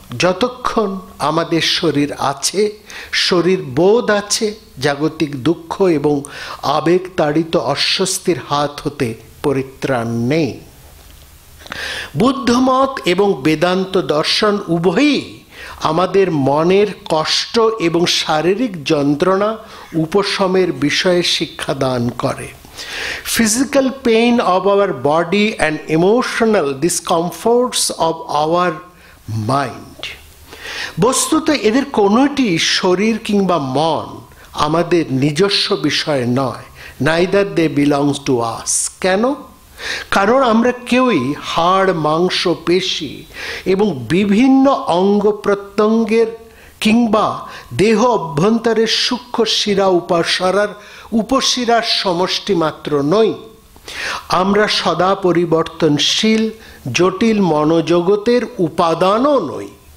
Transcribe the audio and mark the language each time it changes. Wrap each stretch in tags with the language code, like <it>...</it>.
<bn>যতক্ষণ আমাদের শরীর আছে, শরীর বোধ আছে, জাগতিক দুঃখ এবং আবেগ তাড়িত অস্বস্তির হাত হতে পরিত্রাণ নেই। বুদ্ধমত এবং বেদান্ত দর্শন উভয়ই আমাদের মনের কষ্ট এবং শারীরিক যন্ত্রণা উপশমের বিষয়ে শিক্ষা দান করে।</bn> <en>Physical pain of our body and emotional discomforts of our mind.</en> <bn>বস্তুত এদের কোনোটি শরীর কিংবা মন আমাদের নিজস্ব বিষয় নয়।</bn> <en>Neither they belongs to us.</en> <bn>কেন? কারণ আমরা কেউই হাড়, মাংস, পেশি এবং বিভিন্ন অঙ্গ প্রত্যঙ্গের কিংবা দেহ অভ্যন্তরের সূক্ষ্ম শিরা উপশিরার সমষ্টি মাত্র নই। আমরা সদা পরিবর্তনশীল জটিল মনোজগতের উপাদানও নই।</bn>